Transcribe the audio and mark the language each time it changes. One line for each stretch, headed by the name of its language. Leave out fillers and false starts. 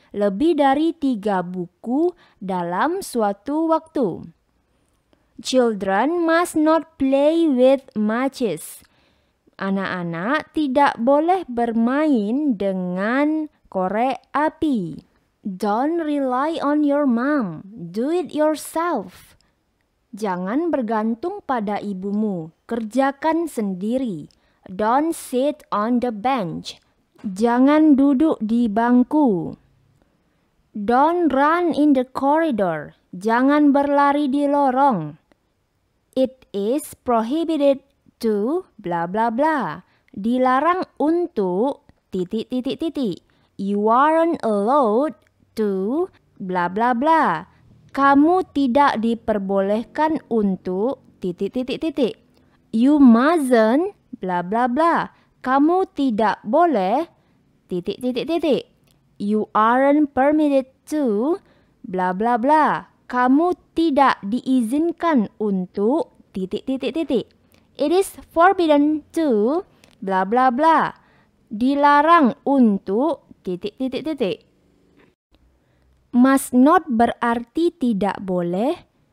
Indonesian: Lebih dari 3 buku dalam suatu waktu.
English: Children must not play with matches.
Indonesian: Anak-anak tidak boleh bermain dengan korek api.
English: Don't rely on your mom. Do it yourself.
Indonesian: Jangan bergantung pada ibumu. Kerjakan sendiri.
English: Don't sit on the bench.
Indonesian: Jangan duduk di bangku.
English: Don't run in the corridor.
Indonesian: Jangan berlari di lorong.
English: It is prohibited to bla bla bla.
Indonesian: Dilarang untuk titik.
English: You aren't allowed to bla bla bla.
Indonesian: Kamu tidak diperbolehkan untuk titik.
English: You mustn't bla bla bla.
Indonesian: Kamu tidak boleh titik.
English: You aren't permitted to bla bla bla.
Indonesian: Kamu tidak diizinkan untuk titik.
English: It is forbidden to bla bla bla.
Indonesian: Dilarang untuk titik. Must not berarti tidak boleh.